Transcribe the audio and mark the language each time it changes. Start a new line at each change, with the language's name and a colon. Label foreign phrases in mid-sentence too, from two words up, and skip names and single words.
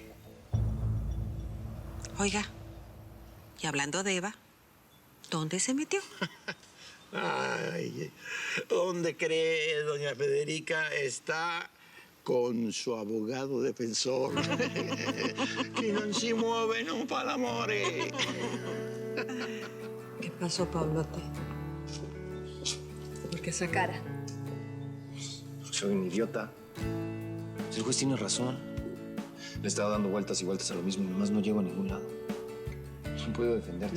Spanish: Oiga, y hablando de Eva, ¿dónde se metió? Ay, ¿dónde cree, doña Federica? Está con su abogado defensor.
Italian: Que non si muove, non fa l'amore.
Spanish: ¿Qué pasó, Pablote? ¿Por qué esa cara? Soy un idiota. El juez tiene razón. Le he estado dando vueltas y vueltas a lo mismo y nomás no llego a ningún lado. No puedo defenderte